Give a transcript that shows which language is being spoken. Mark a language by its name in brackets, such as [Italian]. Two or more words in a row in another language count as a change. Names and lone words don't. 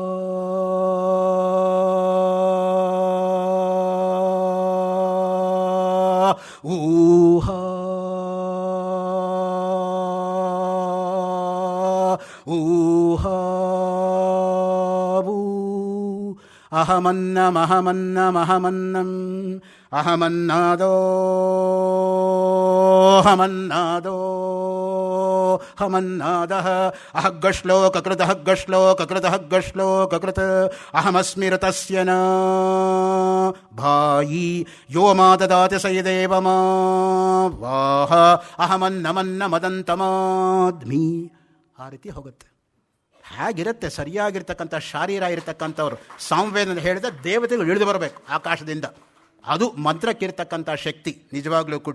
[Sanskrit] ಊಹಾ ಊಹಾ ಅಹಮನ್ನಮಹಮನ್ನಮಹಮನ್ನಂ ಅಹಮನ್ನಾದೋ ಹಮನ್ನಾದೋ ಹಮನ್ನಾದಃ ಅಹಗ್ಗಶ್ಲೋಕಕೃತ ಹಗ್ಗಶ್ಲೋಕಕೃತ ಹಗ್ಗಶ್ಲೋಕಕೃತ ಅಹಮಸ್ಮಿ ಋತಸ್ಯ ನ ಭಾಯಿ ಯೋ ಮಾ ದದಾತಿ ಸಯದೇವ ಮಾ ವಾಹ ಅಹಮನ್ನಮನ್ನ ಮದಂತಮಾದ್ಮಿ. [Kannada] ಆ ರೀತಿ ಹೋಗುತ್ತೆ. ಹೇಗಿರುತ್ತೆ ಸರಿಯಾಗಿರ್ತಕ್ಕಂಥ ಶಾರೀರ ಇರತಕ್ಕಂಥವ್ರು ಸಾಮವೇದ ಹೇಳಿದ ದೇವತೆಗಳು ಇಳಿದು ಬರಬೇಕು ಆಕಾಶದಿಂದ. ಅದು ಮಂತ್ರಕ್ಕಿರ್ತಕ್ಕಂಥ ಶಕ್ತಿ ನಿಜವಾಗ್ಲೂ ಕೂಡ.